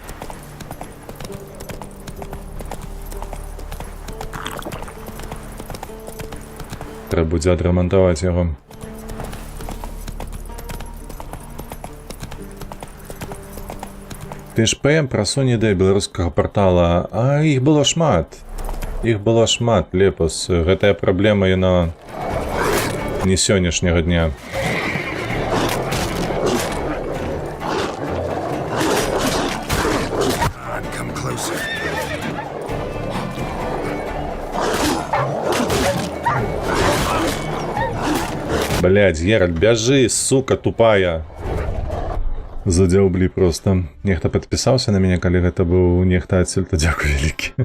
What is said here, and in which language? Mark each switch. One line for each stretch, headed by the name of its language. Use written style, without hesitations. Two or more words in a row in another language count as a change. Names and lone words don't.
Ukrainian: Треба буде відремонтувати його.
Belarusian: Ты ж ПМ прасунь іде беларускага портала, а іх было шмат. Іх было шмат, Лепас. Гэтая праблема, яна не сённяшняга дня.
English: Come closer.
Belarusian: Блядь, Геральт, бяжи, сука тупая. Задзяўблі просто. Нехта падпісаўся на мяне, калі гэта быў нехта адсюль, то дзякуй вялікі.